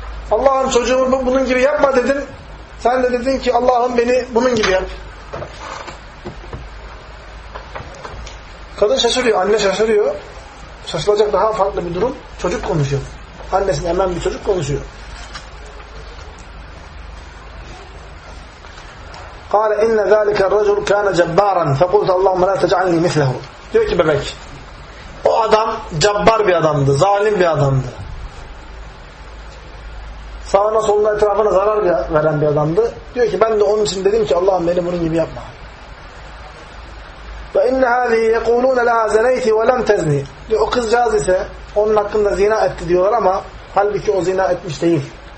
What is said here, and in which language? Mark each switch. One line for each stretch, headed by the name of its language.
Turkish: Allah'ım çocuğumu bunun gibi yapma dedim. Sen de dedin ki Allah'ım beni bunun gibi yap. Kadın şaşırıyor, anne şaşırıyor. Şaşılacak daha farklı bir durum. Çocuk konuşuyor. Annesine hemen bir çocuk konuşuyor.
Arabic: قال ان ذلك الرجل كان جبارا فقلت اللهم لا تجعلني مثله.
Turkish: Diyor ki bebek, o adam cabbar bir adamdı, zalim bir adamdı, sağına soluna etrafına zarar veren bir adamdı. Diyor ki ben de onun için dedim ki Allah'ım beni bunun gibi yapma.
Arabic: Ve in hadi yekulun la zaneyti ve lem tezni.
Turkish: Diyor, o kızcağız ise onun hakkında zina etti diyorlar ama halbuki o zina etmiş değil.